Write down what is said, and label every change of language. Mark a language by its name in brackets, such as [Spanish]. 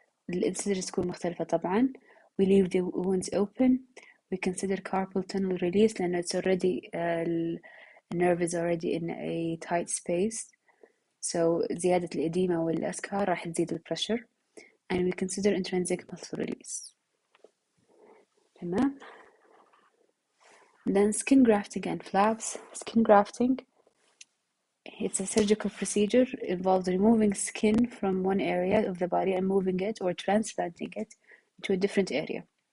[Arabic] الإنسجة تكون مختلفة طبعا. [English] We leave the wounds open. We consider carpal tunnel release لأنه it's already the nerve is already in a tight space. [Arabic] So زيادة الإديمة والأسكار راح تزيد البريشر. [English] And we consider intrinsic muscle release. [Arabic] تمام. [English] Then skin grafting and flaps. Skin grafting, it's a surgical procedure involves removing skin from one area of the body and moving it or transplanting it to a different area.